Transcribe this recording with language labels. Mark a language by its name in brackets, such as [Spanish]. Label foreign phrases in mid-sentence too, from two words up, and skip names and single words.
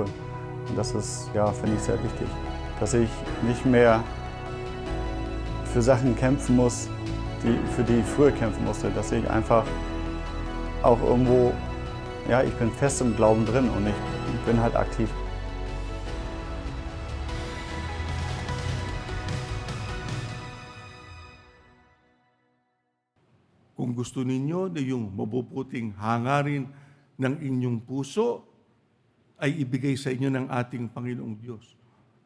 [German] Und das ist, ja, finde ich sehr wichtig. Dass ich nicht mehr für Sachen kämpfen muss, für die ich früher kämpfen musste. Dass ich einfach auch irgendwo, ja, ich bin fest im Glauben drin und ich bin halt aktiv. [Filipino] Kung gusto ninyo na yung mabubuting hangarin ng inyong puso ay ibigay sa inyo ng ating Panginoong Diyos.